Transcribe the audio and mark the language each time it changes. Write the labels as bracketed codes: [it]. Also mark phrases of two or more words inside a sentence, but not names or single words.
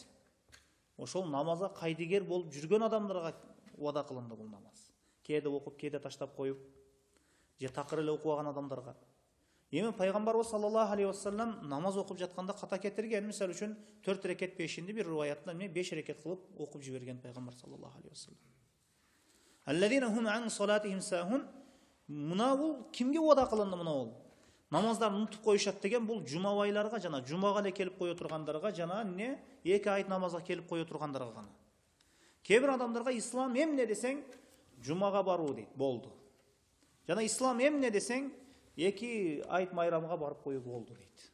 [ky] Ошол намазга кайдыгер болуп жүргөн адамдарга убада кылынды бул намаз. Кээде окуп, кээде таштап коюп, же такыр эле окубаган адамдарга. Эми Пайгамбарыбыз [ar] صلى الله عليه وسلم [ky] намаз окуп жатканда ката кетирген, мисалы үчүн 4 рекет пешинди бир риваятта 5 рекет кылып окуп жиберген Пайгамбар [ar] صلى الله عليه وسلم. الذين هم عن صلاتهم ساهون. [ky] Мына бул кимге убада кылынды мына бул? Намаздарын унутуп коюшат деген бул жумабайларга жана жумага эле келип кое тургандарга жана 2 айт намазга келип кое тургандарга гана. Кээ бир адамдарга ислам эмне десең жумага баруу дейт, болду. Жана ислам эмне десең 2 айт майрамга барып кою болду дейт.